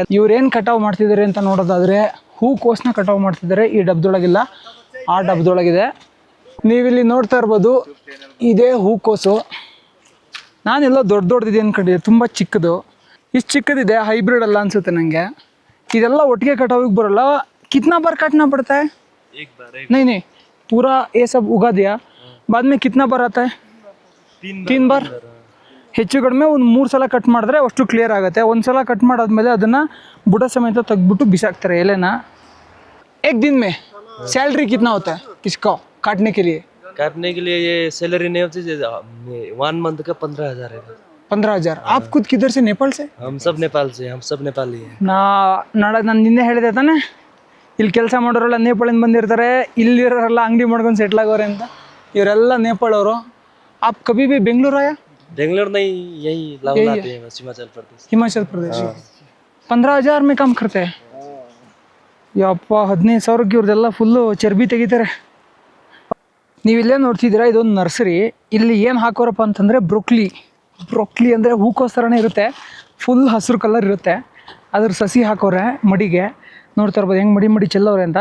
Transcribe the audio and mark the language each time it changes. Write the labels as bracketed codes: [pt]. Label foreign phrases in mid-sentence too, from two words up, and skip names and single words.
[kn] ಇವ್ರೇನು ಕಟಾವು ಮಾಡ್ತಿದ್ದಾರೆ ಅಂತ ನೋಡೋದಾದರೆ ಹೂಕೋಸನ್ನ ಕಟಾವು ಮಾಡ್ತಿದ್ದಾರೆ. ಈ ಡಬ್ಬದೊಳಗಿಲ್ಲ, ಆ ಡಬ್ಬದೊಳಗಿದೆ. ನೀವಿಲ್ಲಿ ನೋಡ್ತಾ ಇರ್ಬೋದು, ಇದೇ ಹೂಕೋಸು. ನಾನೆಲ್ಲ ದೊಡ್ಡದಿದೆ ಅಂದ್ಕೊಂಡಿದ್ದೆ, ತುಂಬ ಚಿಕ್ಕದು. ಇಷ್ಟು ಚಿಕ್ಕದಿದೆ, ಹೈಬ್ರಿಡ್ ಅಲ್ಲ ಅನಿಸುತ್ತೆ ನನಗೆ. ಇದೆಲ್ಲ ಒಟ್ಟಿಗೆ ಕಟಾವಿಗೆ ಬರೋಲ್ಲ. [hi] कितना बार काटना पड़ता है? नहीं पूरा ये सब उगा दिया, बाद में कितना बार आता है? 3 बार. [kn] ಹೆಚ್ಚು ಕಡಿಮೆ ಒಂದು 3 ಸಲ ಕಟ್ ಮಾಡಿದ್ರೆ ಅಷ್ಟು ಕ್ಲಿಯರ್ ಆಗುತ್ತೆ. ಒಂದು ಸಲ ಕಟ್ ಮಾಡಾದ್ಮೇಲೆ ಅದನ್ನು ಬುಡ ಸಮೇತ ತೆಗ್ದುಬಿಟ್ಟು ಬಿಸಾಕ್ತಾರೆ ಎಲೆನ. [hi] एक दिन में सैलरी कितना होता है इसको काटने के लिए? काटने के लिए ये सैलरी नहीं होती, 1 मंथ का 15,000 है. 15,000. आप खुद किधर से? नेपाल से? हम सब नेपाल से, हम सब नेपाली हैं. [kn] ನಾನು ನಿನ್ನೆ ಹೇಳಿದೆ ತಾನೆ, ಇಲ್ಲಿ ಕೆಲಸ ಮಾಡೋರೆಲ್ಲ ನೇಪಾಳಿಂದ ಬಂದಿರ್ತಾರೆ, ಇಲ್ಲಿರೋರೆಲ್ಲ ಅಂಗಡಿ ಮಾಡ್ಕೊಂಡು ಸೆಟ್ಲ್ ಆಗೋರೆ ಅಂತ. ಇವರೆಲ್ಲ ನೇಪಾಳವರು. [hi] आप कभी भी बेंगलुरु आया? बेंगलोर नहीं, यही लाहौर आते हैं, हिमाचल प्रदेश. हिमाचल प्रदेश. 15,000 में काम करते हैं. [kn] ಯಪ್ಪ, 15,000ಕ್ಕೆ ಇವ್ರದ್ದೆಲ್ಲ ಫುಲ್ಲು ಚರ್ಬಿ ತೆಗಿತಾರೆ. ನೀವಿಲ್ಲೇ ನೋಡ್ತಿದ್ದೀರಾ, ಇದೊಂದು ನರ್ಸರಿ. ಇಲ್ಲಿ ಏನು ಹಾಕೋರಪ್ಪ ಅಂತಂದರೆ ಬ್ರೊಕ್ಲಿ ಅಂದರೆ ಹೂಕೋಸ್ ಥರನೇ ಇರುತ್ತೆ, ಫುಲ್ ಹಸಿರು ಕಲರ್ ಇರುತ್ತೆ. ಅದ್ರ ಸಸಿ ಹಾಕೋರೆ ಮಡಿಗೆ. ನೋಡ್ತಾ ಇರ್ಬೋದು ಹೆಂಗೆ ಮಡಿ ಚೆಲ್ಲೋರೆ ಅಂತ.